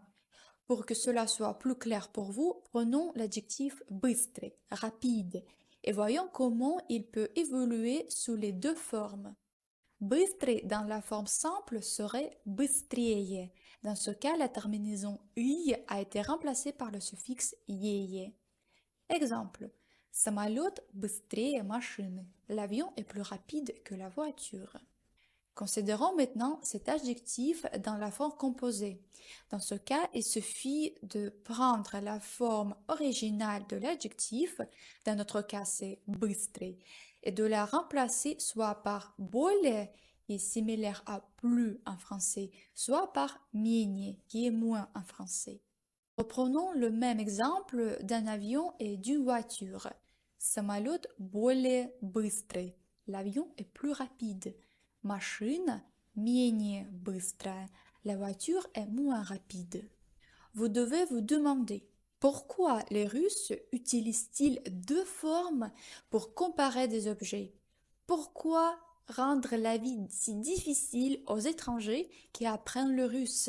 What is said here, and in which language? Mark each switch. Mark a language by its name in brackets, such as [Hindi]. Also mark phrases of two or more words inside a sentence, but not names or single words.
[French] Pour que cela soit plus clair pour vous, prenons l'adjectif быстрый, rapide, et voyons comment il peut évoluer sous les deux formes. Быстрый dans la forme simple serait быстрее. Dans ce cas, la terminaison «й» a été remplacée par le suffixe «ее». Exemple. [Russian] Самолет быстрее машины. [French] L'avion est plus rapide que la voiture. Considérons maintenant cet adjectif dans la forme composée. Dans ce cas, il suffit de prendre la forme originale de l'adjectif, dans notre cas c'est быстрый, et de la remplacer soit par более, qui est similaire à plus en français, soit par менее, qui est moins en français. Reprenons le même exemple d'un avion et d'une voiture. [Russian] Самолет более быстрый. [French] L'avion est plus rapide. [Russian] Машина менее быстрая. [French] La voiture est moins rapide. Vous devez vous demander pourquoi les Russes utilisent-ils deux formes pour comparer des objets? Pourquoi rendre la vie si difficile aux étrangers qui apprennent le russe?